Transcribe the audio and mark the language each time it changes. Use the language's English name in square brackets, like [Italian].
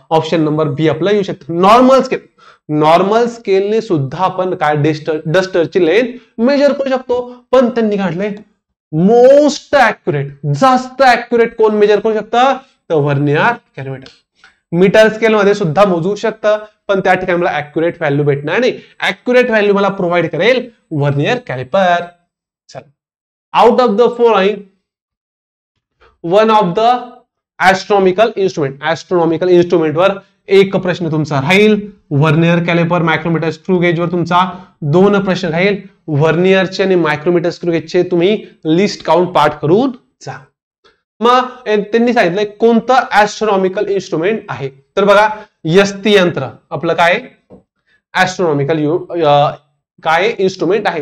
[Marathi] Option number बी आपला येऊ शकतं. नॉर्मल स्केलने सुद्धा आपण काय डस्टरची लेंथ मेजर करू शकतो, पण त्यांनी काढले मोस्ट ऍक्युरेट, जास्त ऍक्युरेट कोण मेजर करू शकतं? तर व्हर्नियर कॅलिपर. मीटर स्केल मध्ये सुद्धा मोजू शकतं, पण त्या ठिकाणी मला ऍक्युरेट व्हॅल्यू भेटणार नाही. ऍक्युरेट व्हॅल्यू मला प्रोव्हाइड करेल vernier calliper. [English] Out of the following one of the astronomical instrument. Astronomical instrument [Marathi] वर एक प्रश्न तुमचा राहील. व्हर्नियर कॅलिपर मायक्रोमीटर स्क्रू गेजवर तुमचा 2 प्रश्न राहील. व्हर्नियरचे आणि मायक्रोमीटर स्क्रू गेजचे तुम्ही लिस्ट काउंट पाठ करून जा. मग त्यांनी सांगितलंय कोणतं ऍस्ट्रॉनॉमिकल इन्स्ट्रुमेंट आहे. तर बघा यस्ती यंत्र आपलं काय ऍस्ट्रॉनॉमिकल काय इन्स्ट्रुमेंट आहे.